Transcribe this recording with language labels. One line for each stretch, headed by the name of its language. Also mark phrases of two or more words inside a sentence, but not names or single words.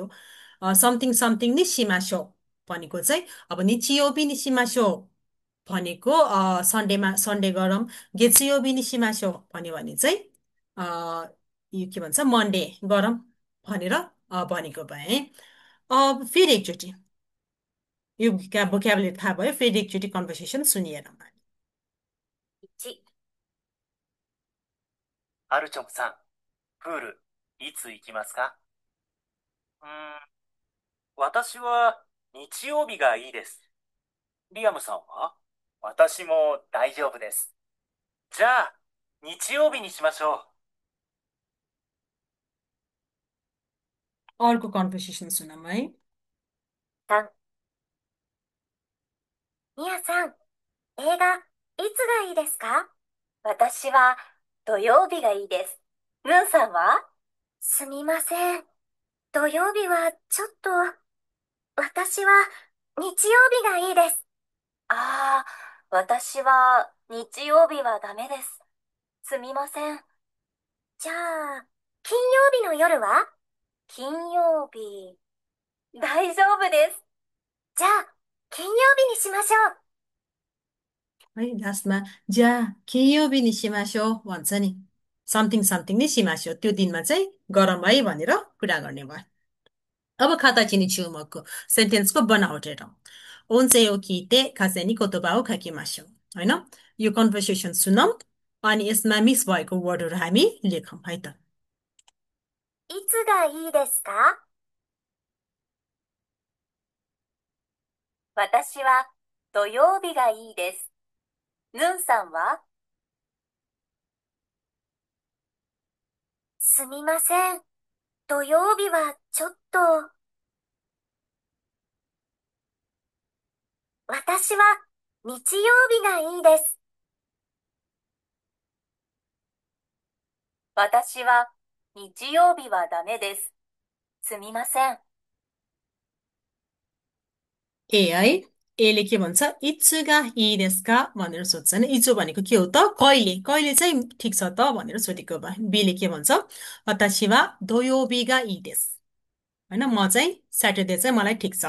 English: something something
Japanese: にしましょう
Nepali: भनेको चाहिँ अब
Japanese: 日曜日にしましょう
Nepali: भनेको सन्डेमा सन्डे गरौँ।
Japanese: 月曜日にしましょう
Nepali: भन्यो भने चाहिँ अ, यो के भन्छ मन्डे गरौँ भनेर भनेको भए है। अब फेरि एकचोटि यो भोक्याबुलेरी थाहा भयो, फेरि एकचोटि कन्भर्सेसन सुनिएर।
Japanese: 1、う。アルチョムさん、プール、いつ行きますか？うーん、私は日曜日がいいです。リアムさんは？私も大丈夫です。じゃあ、日曜日にしましょう。
Nepali: अर्को कन्भर्सेसन सुनौँ है।
Japanese: 3、ミヤさん、映画、いつがいいですか？私は土曜日がいいです。ムーさんは？すみません。土曜日はちょっと、私は日曜日がいいです。ああ、私は日曜日はダメです。すみません。じゃあ、金曜日の夜は？金曜日、大丈夫です。じゃあ、金曜日にしましょう。
Nepali: है लास्टमा
Japanese: じゃあ金曜日にしましょう
Nepali: भन्छ नि,
English: something something
Japanese: にしましょう,
Nepali: त्यो दिनमा चाहिँ गरम है भनेर कुरा गर्ने भयो। अब खाता चिनी चुमको सेन्टेन्सको बनावट हेरौँ।
Japanese: 音声を聞いて下線に言葉を書きましょう
Nepali: होइन। यो कन्भर्सेसन सुनौँ अनि यसमा मिक्स भएको वर्डहरू हामी लेखौँ है त।
Japanese: いつがいいですか？私は土曜日がいいです。ヌンさんは？すみません。土曜日はちょっと。私は日曜日がいいです。私は日曜日はダメです。すみません。
Nepali: ए है, एले के भन्छ
Japanese: いつがいいですか
Nepali: भनेर सोध्छ नि। इचो भनेको के हो त, कहिले, कहिले चाहिँ ठिक छ त भनेर सोधेको भए। बीले के भन्छ
Japanese: 私は土曜日がいいです
Nepali: होइन, म चाहिँ स्याटरडे चाहिँ मलाई ठिक छ।